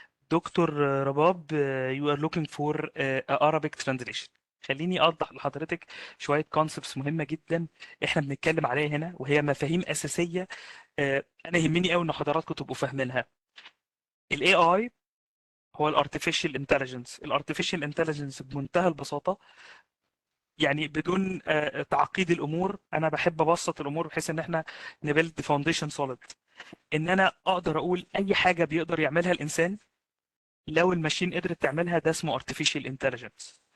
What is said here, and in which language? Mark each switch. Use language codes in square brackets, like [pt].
[ar] دكتور رباب, [en] you are looking for a Arabic translation. [ar] خليني أوضح لحضرتك شوية concepts مهمة جدا احنا بنتكلم عليها هنا, وهي مفاهيم أساسية أنا يهمني قوي إن حضراتكم تبقوا فاهمينها. ال AI هو ال Artificial Intelligence. ال Artificial Intelligence بمنتهى البساطة, يعني بدون تعقيد الأمور, أنا بحب أبسط الأمور بحيث إن احنا نبيلد فاونديشن سوليد. إن أنا أقدر أقول أي حاجة بيقدر يعملها الإنسان لو الماشين قدرت تعملها, ده اسمه artificial intelligence.